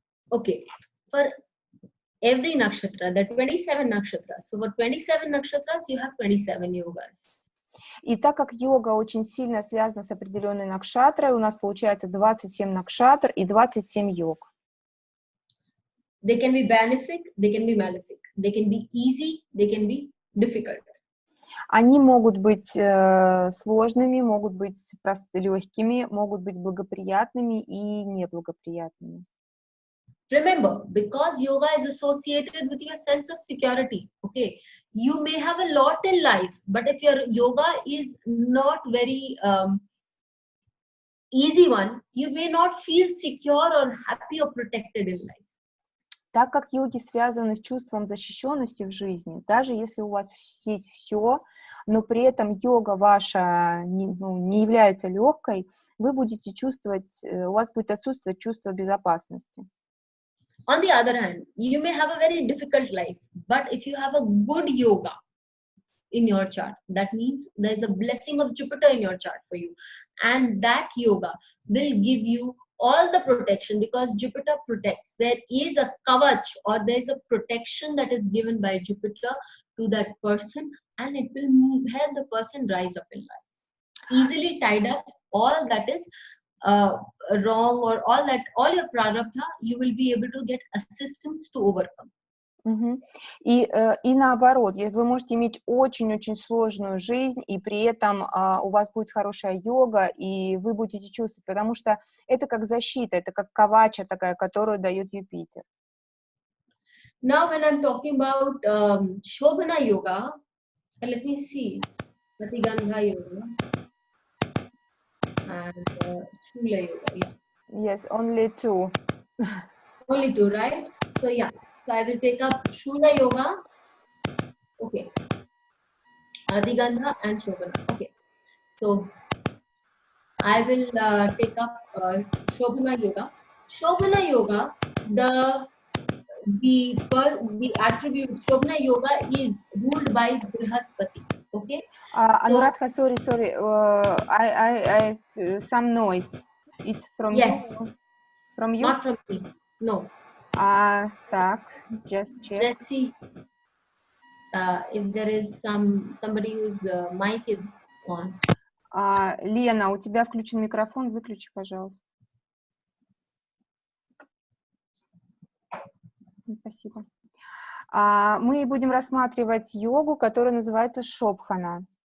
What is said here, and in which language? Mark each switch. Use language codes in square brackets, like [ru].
[en] Okay, for every nakshatra, there are 27 nakshatras. So for 27 nakshatras, you have 27 yogas. [ru] И так как йога очень сильно связана с определенной накшатрой, у нас получается 27 накшатр и 27 йог. [en] They can be benefic, they can be malefic. They can be easy, they can be difficult. [ru] Они могут быть сложными, могут быть легкими, могут быть благоприятными и неблагоприятными. [en] Remember, because yoga is associated with your sense of security, okay, you may have a lot in life, but if your yoga is not very easy one, you may not feel secure or happy or protected in life. [ru] Так как йоги связаны с чувством защищенности в жизни, даже если у вас есть все, но при этом йога ваша не является легкой, вы будете чувствовать, у вас будет отсутствовать чувство безопасности. [en] On the other hand, you may have a very difficult life, but if you have a good yoga in your chart, that means there is a blessing of Jupiter in your chart for you, and that yoga will give you all the protection because Jupiter protects. There is a kavach or there is a protection that is given by Jupiter to that person, and it will help the person rise up in life. Easily tied up, all that is wrong or all your prarabdha, you will be able to get assistance to overcome. [ru] И наоборот, вы можете иметь очень-очень сложную жизнь, и при этом у вас будет хорошая йога, и вы будете чувствовать, потому что это как защита, это как кавача такая, которую дает Юпитер. [en] Now, when I'm talking about Shobhana Yoga, let me see, Pratigandha Yoga and Shula Yoga. Yeah. Yes, only two. Only two, right? So yeah, so I will take up Shula Yoga. Okay. Pratigandha and Shobhana. Okay. So I will take up Shobhana Yoga. Shobhana Yoga, the attribute Shobhana Yoga is ruled by Brihaspati. Okay. Anuradha, sorry. I some noise. It's from yes. you. From you? Not from me. No. [ru] Так, [en] just check. Let's see if there is somebody whose mic is on. [ru] Лена, у тебя включен микрофон, выключи, пожалуйста. Спасибо. Мы будем рассматривать йогу, которая называется Шобхана.